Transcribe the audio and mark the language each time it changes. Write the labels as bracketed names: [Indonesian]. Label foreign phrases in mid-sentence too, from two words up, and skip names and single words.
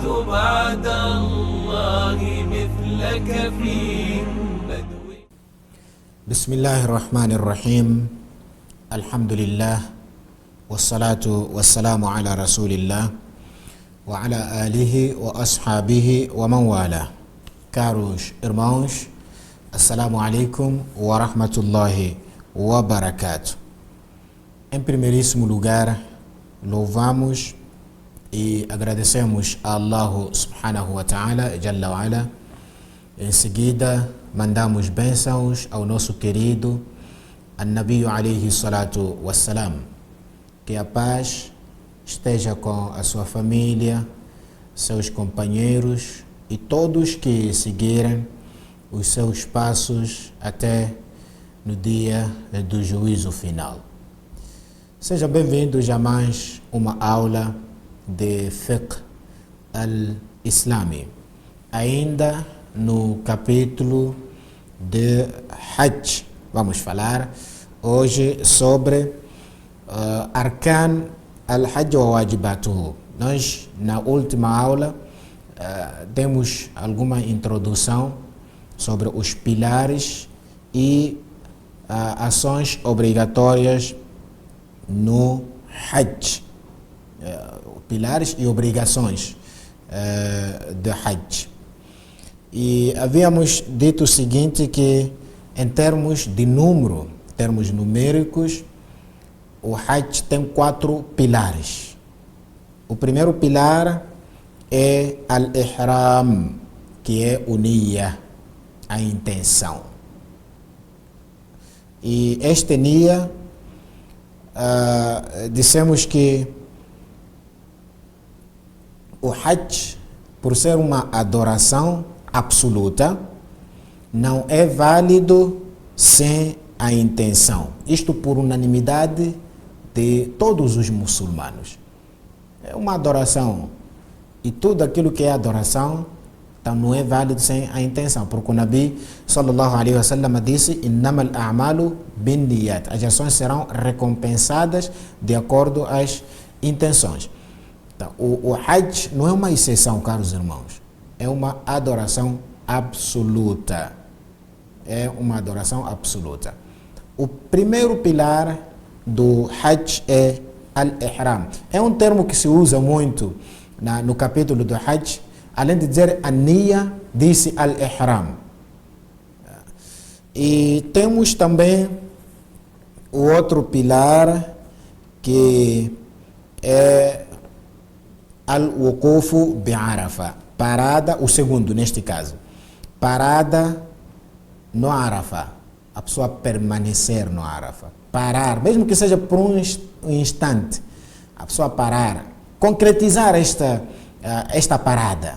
[Arabic] بعد الله مثلك في بدو. بسم الله الرحمن الرحيم. الحمد لله والصلاة والسلام على رسول الله وعلى آله وأصحابه ومن والاه. [Portuguese] Caros irmãos, [Arabic] السلام عليكم ورحمة الله وبركاته. [Portuguese] Em primeiríssimo lugar, louvamos e agradecemos a Allah [Arabic] سبحانه وتعالى, جل وعلا. [Portuguese] Em seguida, mandamos bênçãos ao nosso querido [Arabic] النبي عليه الصلاة والسلام. [Portuguese] Que a paz esteja com a sua família, seus companheiros e todos que seguirem os seus passos até no dia do juízo final. Sejam bem-vindos a mais uma aula de [Arabic] فقه الإسلامي, [Portuguese] ainda no capítulo de Hajj. Vamos falar hoje sobre [Arabic] أركان الحج وواجباته. [Portuguese] Nós, na última aula, demos alguma introdução sobre os pilares e ações obrigatórias no Hajj. Pilares e obrigações de Hajj. E havíamos dito o seguinte, que em termos de número, termos numéricos, o Hajj tem 4 pilares. O primeiro pilar é al-Ihram, que é o Niyya, a intenção. E este Niyya, dissemos que o Hajj, por ser uma adoração absoluta, não é válido sem a intenção. Isto por unanimidade de todos os muçulmanos. É uma adoração. E tudo aquilo que é adoração, então não é válido sem a intenção. Porque o Nabi [Arabic] صلى الله عليه وسلم [Portuguese] disse: [Arabic] "إنما الأعمال بالنيات". [Portuguese] As ações serão recompensadas de acordo às intenções. Então, o Hajj não é uma exceção, caros irmãos. É uma adoração absoluta. É uma adoração absoluta. O primeiro pilar do Hajj é al-Ihram. É um termo que se usa muito no capítulo do Hajj. Além de dizer an-Niyya, disse al-Ihram. E temos também o outro pilar, que é [Arabic] الوقوف بعرفة. [Portuguese] Parada, o segundo neste caso. Parada no Arafa. A pessoa permanecer no Arafa. Parar, mesmo que seja por um instante. A pessoa parar. Concretizar esta parada.